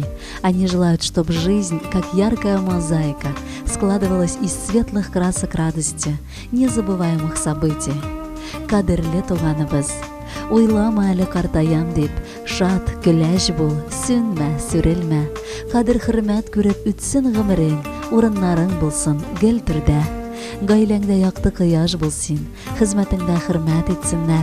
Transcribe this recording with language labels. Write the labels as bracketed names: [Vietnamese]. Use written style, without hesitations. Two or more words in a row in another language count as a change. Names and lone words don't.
[Russian] Они желают, чтобы жизнь, как яркая мозаика, складывалась из светлых красок радости, незабываемых событий. [Tatar] Кадерле туганыбыз, уйлама әле картаям дип, шат, көләч бул, сүнмә, сүрелмә. Кадер хөрмәт күреп үтсен гомерең, урыннарың булсын гел түрдә. Гаиләңдә якты кояш булсын, хезмәтеңдә хөрмәт итсеннәр.